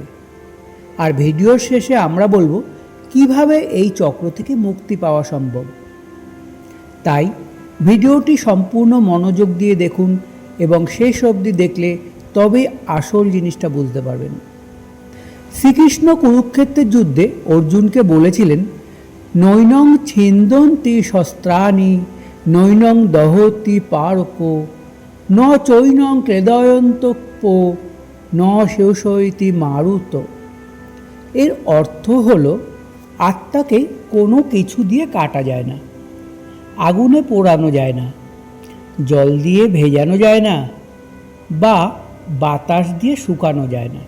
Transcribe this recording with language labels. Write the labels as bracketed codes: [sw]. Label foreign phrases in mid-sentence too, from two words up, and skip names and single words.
[bn] আর ভিডিওর শেষে আমরা বলবো কিভাবে এই চক্র থেকে মুক্তি পাওয়া সম্ভব। তাই ভিডিওটি সম্পূর্ণ মনোযোগ দিয়ে দেখুন এবং শেষ অবধি দেখলে তবেই আসল জিনিসটা বুঝতে পারবেন। শ্রীকৃষ্ণ কুরুক্ষেত্রের যুদ্ধে অর্জুনকে বলেছিলেন, [sa] নৈনং ছিন্দন্তি শস্ত্রাণি নৈনং দহতি পারক ন চৈনং ক্লেদয়ন্তপ ন শোষয়তি মারুত। [bn] এর অর্থ হলো, আত্মাকে কোনো কিছু দিয়ে কাটা যায় না, আগুনে পোড়ানো যায় না, জল দিয়ে ভেজানো যায় না, বা বাতাস দিয়ে শুকানো যায় না।